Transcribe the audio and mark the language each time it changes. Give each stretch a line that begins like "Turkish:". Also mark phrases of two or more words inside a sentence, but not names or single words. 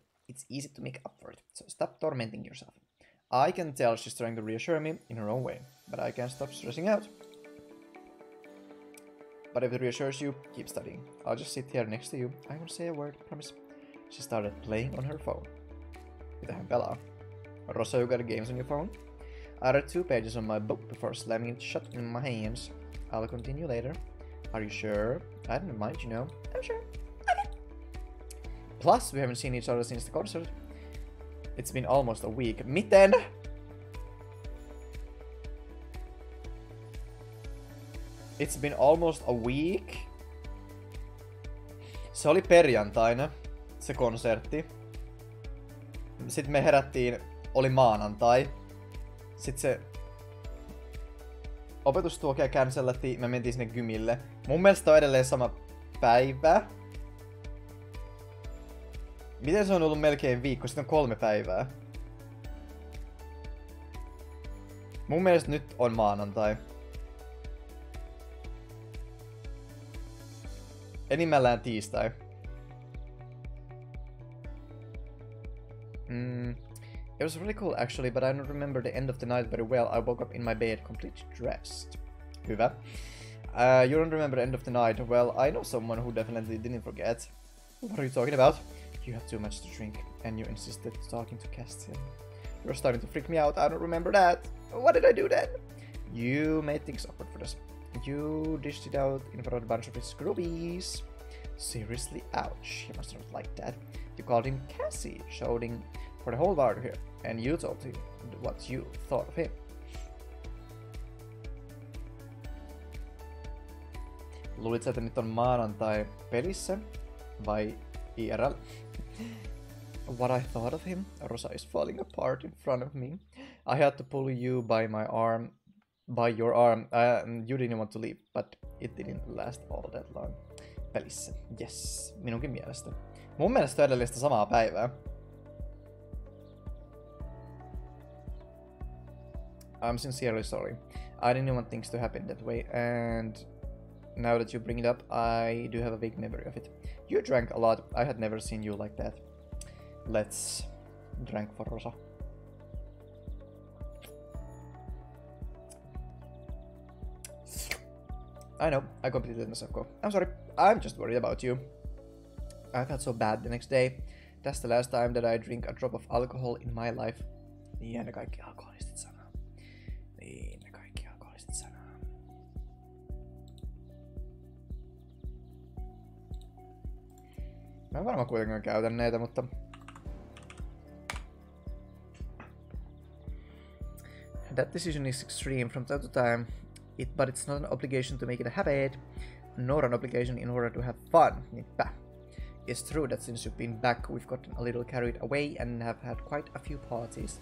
English: It's easy to make up for it, so stop tormenting yourself. I can tell she's trying to reassure me in her own way, but I can't stop stressing out. But if it reassures you, keep studying. I'll just sit here next to you. I won't say a word, promise. She started playing on her phone.
Finnish: Mitähän pelaa?
English: Rosa, you got games on your phone? I read 2 pages on my book before slamming it shut in my hands. I'll continue later. Are you sure? I don't mind, you know. I'm sure. Okay. Plus, we haven't seen each other since the concert. It's been almost a week. Miten? It's been almost a week?
Finnish: Se oli perjantaina, se konsertti. Sitten me herättiin, oli maanantai. Sitten se opetustuokio cancelattiin, me mentiin sinne gymille. Mun mielestä on edelleen sama päivä. Miten se on ollut melkein viikko? Sitten on 3 päivää. Mun mielestä nyt on maanantai. Enimmillään tiistai.
English: It was really cool actually, but I don't remember the end of the night very well. I woke up in my bed completely dressed.
Finnish: Hyvä.
English: You don't remember the end of the night. Well, I know someone who definitely didn't forget. What are you talking about? You had too much to drink, and you insisted talking to Castiel. You're starting to freak me out. I don't remember that. What did I do then? You made things awkward for us. You dished it out in front of a bunch of his groupies. Seriously, ouch. He must have liked that. You called him Cassie, shouting for the whole bar to hear, and you told him what you thought of him.
Finnish: Luulit sä, että nyt on maanantai pelissä? Vai IRL?
English: What I thought of him? Rosa is falling apart in front of me. I had to pull you by my arm. By your arm. You didn't want to leave, but it didn't last all that long.
Finnish: Pelissä. Yes, minunkin mielestä. Mun mielestä on edelleen sitä samaa päivää.
English: I'm sincerely sorry. I didn't want things to happen that way, and now that you bring it up, I do have a vague memory of it. You drank a lot. I had never seen you like that. Let's drink for Rosa. I know, I completely let myself go. I'm sorry, I'm just worried about you. I felt so bad the next day. That's the last time that I drink a drop of alcohol in my life.
Finnish: Niin ne kaikki alkoholistit sanoo. Niin ne kaikki alkoholistit sanoo. Mä en varmaan kuitenkaan käytä näitä, mutta...
English: That decision is extreme from time to time. But it's not an obligation to make it a habit, nor an obligation in order to have fun.
Finnish: Niinpä.
English: It's true that since you've been back, we've gotten a little carried away and have had quite a few parties.